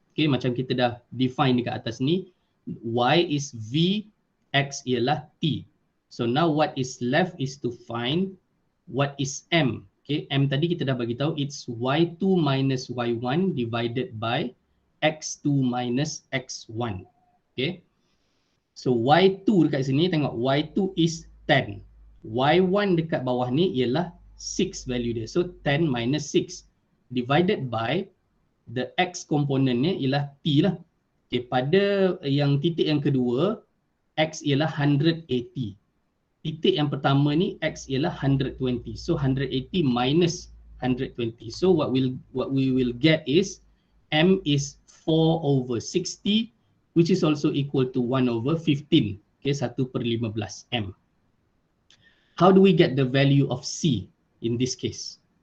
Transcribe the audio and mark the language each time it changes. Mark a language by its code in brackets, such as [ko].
[ms] Okay, macam kita dah define dekat atas ni, y is v, x ialah t. [en] So now what is left is to find what is m. Okay, [ms] m tadi kita dah bagi tahu, [en] it's y2 minus y1 divided by x2 minus x1. [ms] Okay, so y2 dekat sini, tengok y2 is 10. y1 dekat bawah ni ialah 6 value dia. [en] So 10 minus 6 divided by the [ms] x komponennya ialah t lah. Okay, pada yang titik yang kedua, x ialah 180. Titik yang pertama ni, x ialah 120. [en] So 180 minus 120. So what we will get is m is 4 over 60, which is also equal to 1 over 15. Okay, 1 per 15 m. How do we get the value of c in this case?